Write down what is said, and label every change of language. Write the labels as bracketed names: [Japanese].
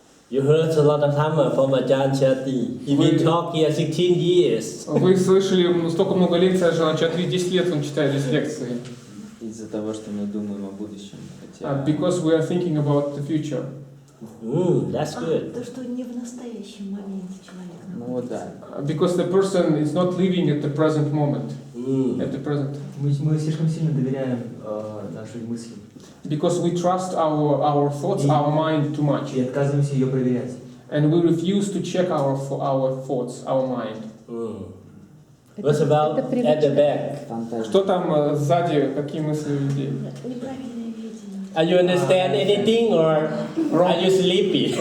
[English] You heard a lot of Dhamma from Adjan Chatri. He been talk here 16 years. [Russian] Вы слышали столько много лекций о Аджан Чатри, 10 лет он читает здесь лекции. Из-за того, что мы думаем о будущем. [English] Because we are thinking about the future. That's good. [Russian] То, что не в настоящем моменте человек. Ну да. [English] Because the person is not living at the present moment. At the present. [Russian] Мы слишком сильно доверяем нашей мысли. [English] Because we trust our thoughts, our mind too much. [Russian] И отказываемся ее проверять. [English] And we refuse to check our thoughts, our mind. What's about at the back? [Russian] Что там сзади, какие мысли у людей? Неправильное видение. [English] Are you understand anything or are you sleepy?